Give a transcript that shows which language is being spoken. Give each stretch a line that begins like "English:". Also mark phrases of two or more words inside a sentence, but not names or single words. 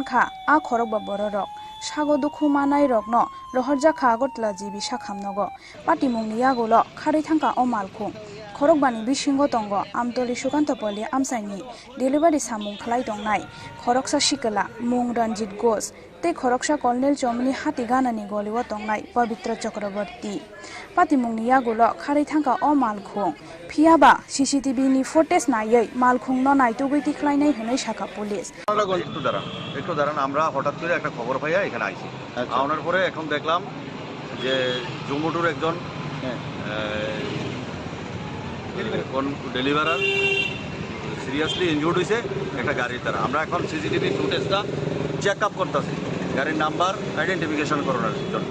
Kok Borok: kha a khorokba bororok sagodu khumanai rokno rohorja kha agotla jibi sakhamnogo patimungni yagulo khari thangka o malkhung Khorokbani bisingo tongo amtoli sukantopoli amsaini delivery samung khlai tongnai khoroksa shikala mung Ranjit Ghosh tei khoroksa kolonel chomni hati ganani goliwo tongnai Pavitra Chakraborty patimungni yagulo kharai thangka o malkhung phiaba CCTV ni footage nayei malkhung no naitugui tikhlainai hunai shaka police
Bangla: একটু দাঁড়ান আমরা হঠাৎ করে একটা খবর পাইয়া এখানে আইছি আনার পরে এখন দেখলাম যে জম্মুটুর একজন ডেলিভারার
English: seriously injured
Bangla: হয়েছে একটা গাড়ির দ্বারা আমরা এখন
English: CCTV footage-ta check up
Bangla: করতেছি গাড়ির
English: number identification
Bangla: করানোর জন্য